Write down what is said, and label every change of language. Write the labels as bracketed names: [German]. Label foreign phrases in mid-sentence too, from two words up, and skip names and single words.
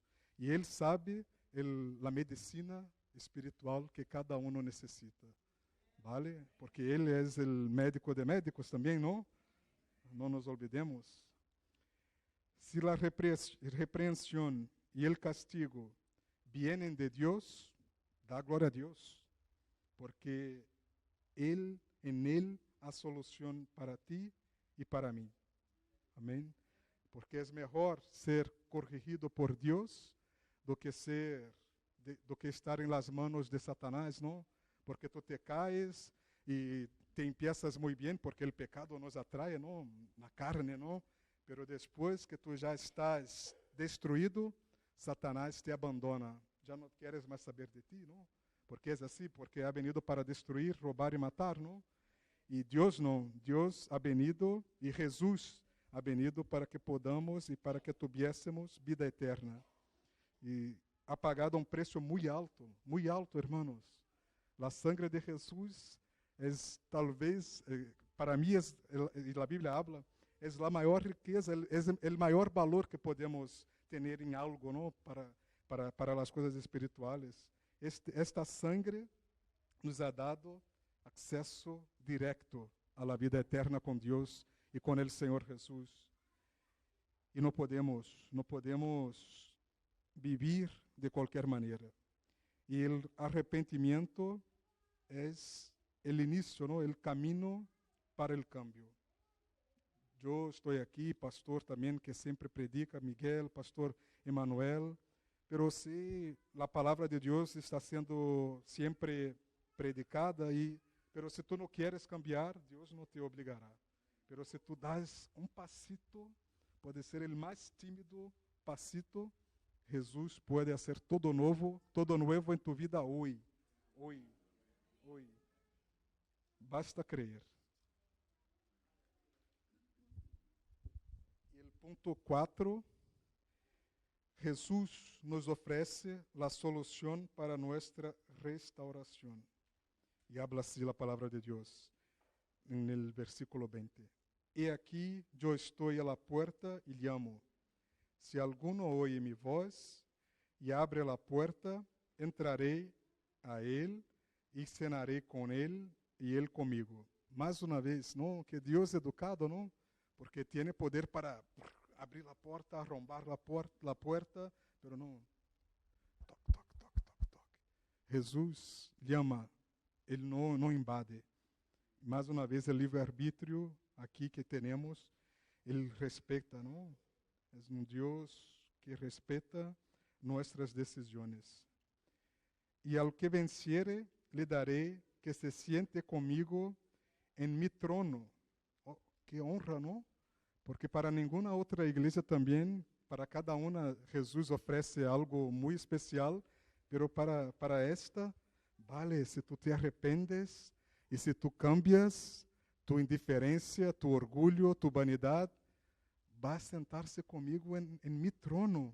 [Portuguese] E Ele sabe a medicina espiritual que cada um necessita. ¿Vale? Porque Ele é o médico de médicos também, não? Não nos olvidemos. Se a repreensão e o castigo vienen de Deus, dá glória a Deus, porque [Spanish] en Él [Portuguese] há solução para ti e para mim. Amém? Porque é melhor ser corrigido por Deus do que estar em [Spanish] las manos [Portuguese] de Satanás, não? Porque tu [Spanish] te caes [Portuguese] e [Spanish] te empiezas [Portuguese] muito bem, porque o pecado nos atrai, não? Na carne, não? Pero depois que tu já estás destruído, Satanás te abandona. Já não queres mais saber de ti, não? Porque é assim, porque [Spanish] ha venido [Portuguese] para destruir, roubar e matar, não? E Deus não. Deus [Spanish] ha venido [Portuguese] e Jesus [Spanish] ha venido para que podamos [Portuguese] e [Spanish] para que tuviésemos [Portuguese] vida eterna. E [Spanish] ha pagado [Portuguese] um preço muito alto, hermanos. A sangre de Jesus é talvez, para mim, e a Bíblia habla, é a maior riqueza, é o maior valor que podemos ter em algo, não? Para as coisas espirituais. Esta sangre [Spanish] nos ha dado [Portuguese] acesso direto à vida eterna com Deus e com o Senhor Jesus. E não podemos viver de qualquer maneira. E o arrependimento é o início, não? O caminho para o cambio. Eu estou aqui, pastor também, que sempre predica, Miguel, pastor Emanuel, pero se a palavra de Deus está sendo sempre predicada, pero se tu não queres cambiar, Deus não te obrigará. Pero se tu das um passito, pode ser o mais tímido passito, Jesus pode fazer todo novo em tu vida hoje. Hoje. Basta crer. E o ponto 4, Jesus nos oferece a solução para nossa restauração. E habla assim a palavra de Deus, no versículo 20. E aqui eu estou à [Spanish] la puerta [Portuguese] e llamo. [Spanish] Se alguno oye mi voz [Portuguese] e abre a [Spanish] puerta, [Portuguese] entrarei a ele e cenarei com ele e ele comigo. Mais uma vez, não? Que Deus é educado, não? Porque tem poder para abrir a porta, arrombar a porta, pero não. Toc. Jesus llama, ele não invade. Mais uma vez, o livre-arbítrio aqui que temos, ele respeita, não? É um Deus que respeita nossas decisões. E ao que venciere, lhe darei [Spanish] que se siente [Portuguese] comigo [Spanish] en mi trono. Oh, qué honra, ¿no? Porque para ninguna otra iglesia también, para cada una, Jesús ofrece algo muy especial, pero para esta, vale, si tú [Portuguese] te arrependes [Spanish] y si tú cambias tu indiferencia, tu orgullo, tu vanidad, va a sentarse conmigo en mi trono.